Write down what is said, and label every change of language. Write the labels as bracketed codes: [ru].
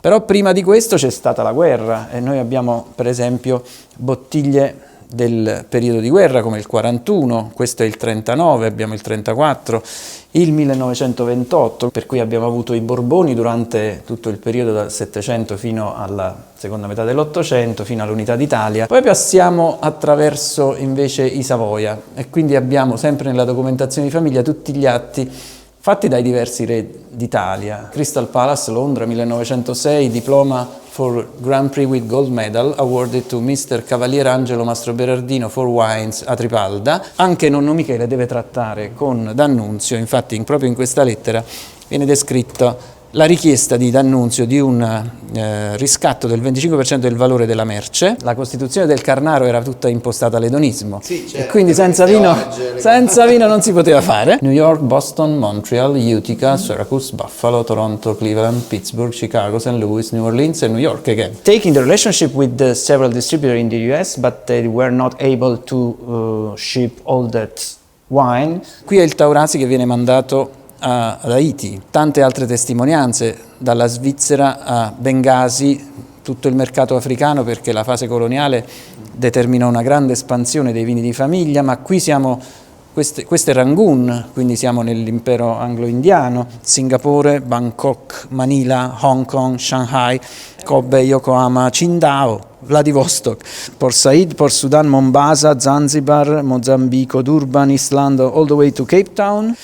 [it] Però prima di questo c'è stata la guerra e noi abbiamo per esempio bottiglie del periodo di guerra come il 41, questo è il 39, abbiamo il 34, il 1928, per cui abbiamo avuto i Borboni durante tutto il periodo dal 700 fino alla seconda metà dell'Ottocento, fino all'Unità d'Italia. Poi passiamo attraverso invece i Savoia e quindi abbiamo sempre nella documentazione di famiglia tutti gli atti fatti dai diversi re d'Italia. [en] Crystal Palace, Londra, 1906, diploma for Grand Prix with Gold Medal awarded to Mr. Cavaliere Angelo Mastroberardino for Wines a Tripalda. [it] Anche nonno Michele deve trattare con D'Annunzio, infatti proprio in questa lettera viene descritto la richiesta di D'Annunzio di un riscatto del 25% del valore della merce. La costituzione del Carnaro era tutta impostata all'edonismo, sì, certo, e quindi senza vino non si poteva fare. [en] New York, Boston, Montreal, Utica, Syracuse, Buffalo, Toronto, Cleveland, Pittsburgh, Chicago, St. Louis, New Orleans and New York again. Taking the relationship with several distributors in the US, but they were not able to ship all that wine. [it] Qui è il Taurasi che viene mandato ad Haiti, tante altre testimonianze dalla Svizzera a Bengasi, tutto il mercato africano, perché la fase coloniale determinò una grande espansione dei vini di famiglia, ma qui siamo, questo è Rangoon, quindi siamo nell'impero anglo-indiano, Singapore, Bangkok, Manila, Hong Kong, Shanghai, Kobe, Yokohama, Qingdao, Vladivostok, Port Said, Port Sudan, Mombasa, Zanzibar, Mozambico, Durban, Islanda, [en] all the way to [it] Cape Town.